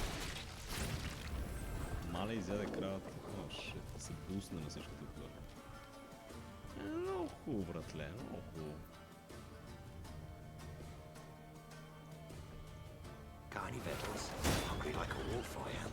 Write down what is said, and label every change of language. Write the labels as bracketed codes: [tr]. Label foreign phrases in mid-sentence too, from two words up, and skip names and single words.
[bg] Мале изяде кравата. О, шит, се бусна на всичкото отгоре. Много хубаво, братле, много хубаво. [en] Got any victuals? Hungry like a wolf, I am.